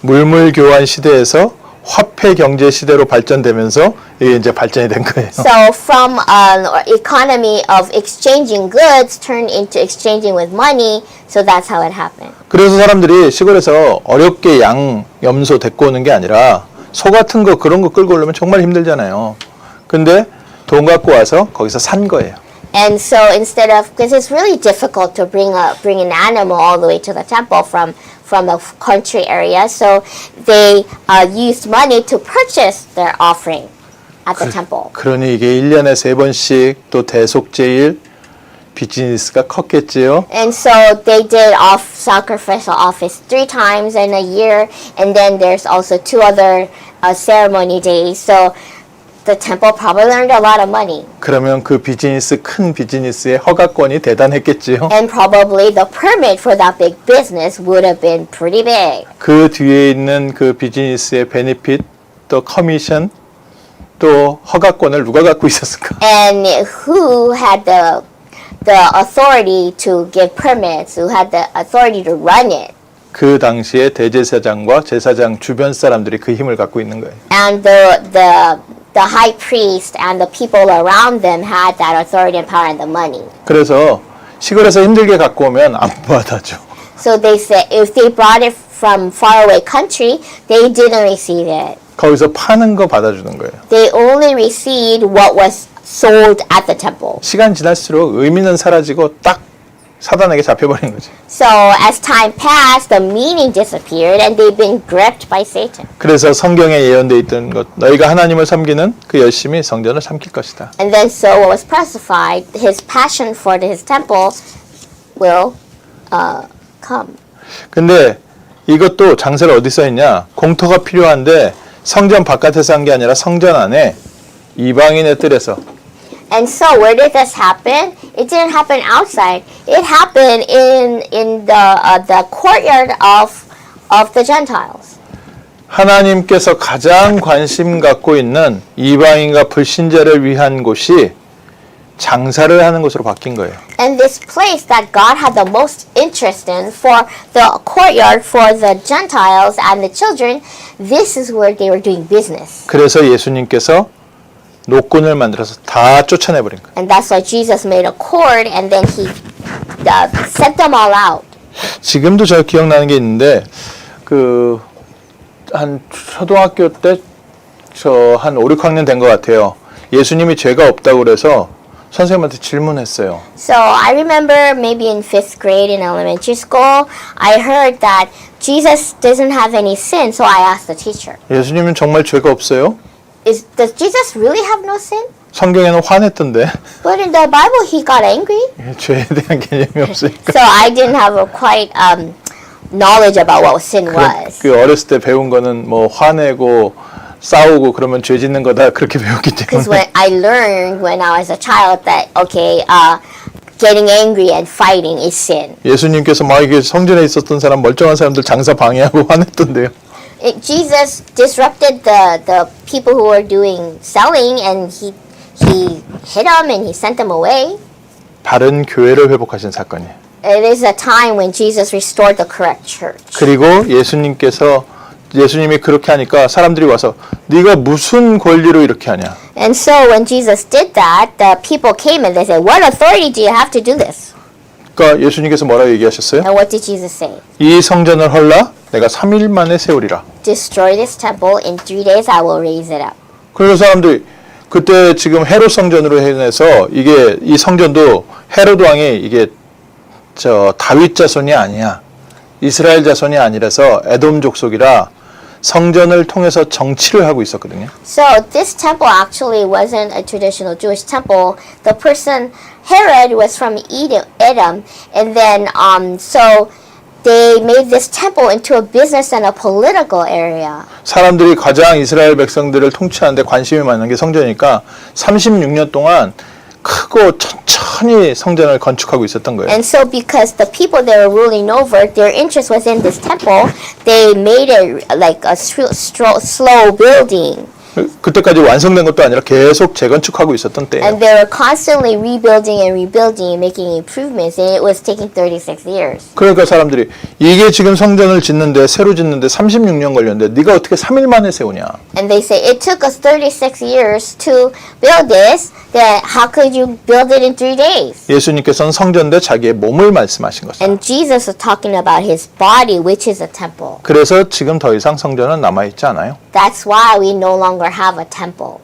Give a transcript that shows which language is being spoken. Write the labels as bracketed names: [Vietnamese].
[Korean] 물물 교환 시대에서 화폐 경제 시대로 발전되면서 이게 이제 발전이 된 거예요. [English] So from an economy of exchanging goods turned into exchanging with money, so that's how it happened. [Korean] 그래서 사람들이 시골에서 어렵게 양, 염소 데리고 오는 게 아니라 소 같은 거 그런 거 끌고 오려면 정말 힘들잖아요. 근데 돈 갖고 와서 거기서 산 거예요. [English] And so instead of, because it's really difficult to bring an animal all the way to the temple from a country area, so they used money to purchase their offering at the temple. [Korean] 그러니 이게 1년에 3번씩 또 대속제일 비즈니스가 컸겠지요. [English] And so they did sacrificial office 3 times in a year, and then there's also 2 other ceremony days. So the temple probably earned a lot of money. [Korean] 그러면 그 비즈니스 큰 비즈니스의 허가권이 대단했겠지요. [English] And probably the permit for that big business would have been pretty big. [Korean] 그 뒤에 있는 그 비즈니스의 베네핏 또 커미션 또 허가권을 누가 갖고 있었을까? [English] And who had the authority to give permits? Who had the authority to run it? [Korean] 그 당시에 대제사장과 제사장 주변 사람들이 그 힘을 갖고 있는 거예요. [English] And the high priest and the people around them had that authority and power and the money. [Korean] 그래서 시골에서 힘들게 갖고 오면 안 받아줘. [English] So they said if they brought it from faraway country, they didn't receive it. [Korean] 거기서 파는 거 받아주는 거예요. [English] They only received what was sold at the temple. [Korean] 시간 지날수록 의미는 사라지고 딱 사단에게 잡혀버린 거지. [English] So as time passed, the meaning disappeared and they've been gripped by Satan. [Korean] 그래서 성경에 예언되어 있던 것, 너희가 하나님을 섬기는 그 열심이 성전을 삼킬 것이다. [English] And then so what was prophesied, his passion for his temple will come. [Korean] 근데 이것도 장세를 어디서 했냐? 공터가 필요한데 성전 바깥에서 한 게 아니라 성전 안에 이방인의 뜰에서. [English] And so where did this happen? It didn't happen outside. It happened in the courtyard of the Gentiles. [Korean] 하나님께서 가장 관심 갖고 있는 이방인과 불신자를 위한 곳이 장사를 하는 곳으로 바뀐 거예요. [English] And this place that God had the most interest in for the courtyard for the Gentiles and the children, this is where they were doing business. [Korean] 그래서 예수님께서 노끈을 만들어서 다 쫓아내버린 거예요. [English] And that's why Jesus made a cord and then he sent them all out. [Korean] 지금도 저 기억나는 게 있는데 한 초등학교 때 저 한 5, 6학년 된 것 같아요. 예수님이 죄가 없다고 그래서 선생님한테 질문했어요. [English] So I remember maybe in 5th grade in elementary school, I heard that Jesus doesn't have any sin, so I asked the teacher, [Korean] 예수님은 정말 죄가 없어요? [English] Does Jesus really have no sin? [Korean] 성경에는 화냈던데 [English] But in the Bible, he got angry. [Korean] 죄에 대한 개념이 없으니까. [English] So I didn't have a quite knowledge about what sin was. [Korean] 그 어렸을 때 배운 거는 뭐 화내고 싸우고 그러면 죄 짓는 거다 그렇게 배웠기 [English] Because [Korean] 때문에. [English] when I learned when I was a child that okay, getting angry and fighting is sin. [Korean] 예수님께서 막 이게 성전에 있었던 사람 멀쩡한 사람들 장사 방해하고 화냈던데요. [English] Jesus disrupted the people who were doing selling, and he hit them and he sent them away. [Korean] 바른 교회를 회복하신 사건이에요. [English] It is a time when Jesus restored the correct church. [Korean] 그리고 예수님이 그렇게 하니까 사람들이 와서 네가 무슨 권리로 이렇게 하냐. [English] And so when Jesus did that, the people came and they said, "What authority do you have to do this?" [Korean] 그러니까 예수님께서 뭐라고 얘기하셨어요? [English] And what did Jesus say? [Korean] 이 성전을 헐라 내가 3일 만에 세우리라. [English] Destroy this temple, in 3 days I will raise it up. [Korean] 그래서 사람들이 그때 지금 헤롯 성전으로 해서 이게 이 성전도 헤롯 왕이 이게 저 다윗 자손이 아니야. 이스라엘 자손이 아니라서 에돔 족속이라 성전을 통해서 정치를 하고 있었거든요. [English] So this temple actually wasn't a traditional Jewish temple. The person Herod was from Edom, and then so they made this temple into a business and a political area. [Korean] 사람들이 가장 이스라엘 백성들을 통치하는데 관심이 많은 게 성전이니까 36년 동안 크고 천천히 성전을 건축하고 있었던 거예요. [English] And so because the people they were ruling over, their interest was in this temple, they made it like a slow building. [Korean] 그때까지 완성된 것도 아니라 계속 재건축하고 있었던 때예요. [English] And they were constantly rebuilding and rebuilding and making improvements, and it was taking 36 years. [Korean] 그러니까 사람들이 이게 지금 성전을 짓는데 새로 짓는데 36년 걸렸는데 네가 어떻게 3일 만에 세우냐. [English] And they say it took us 36 years to build this. Then how could you build it in 3 days? [Korean] 예수님께서는 성전 대 자기의 몸을 말씀하신 것이다. [English] And Jesus was talking about his body, which is a temple. [Korean] 그래서 지금 더 이상 성전은 남아있지 않아요. [English] That's why we no longer have a temple.